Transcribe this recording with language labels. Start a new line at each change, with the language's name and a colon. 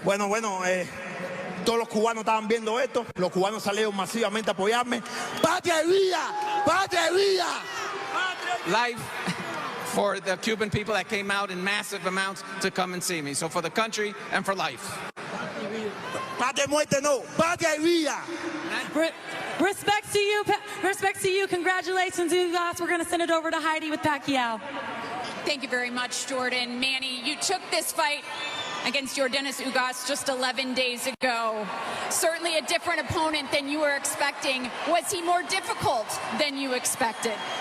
Spanish: Bueno, todos los cubanos estaban viendo esto, los cubanos salieron masivamente a apoyarme. ¡Patria y vida! ¡Patria y vida!
English: Life for the Cuban people that came out in massive amounts to come and see me. So for the country and for life.
Spanish: Patria y muerte no, patria y vida.
English: Respect to you. Respect to you. Congratulations, Ugas. We're going to send it over to Heidi with Pacquiao. Thank you very much, Jordan. Manny, you took this fight against Yordenis Ugas just 11 days ago. Certainly a different opponent than you were expecting. Was he more difficult than you expected?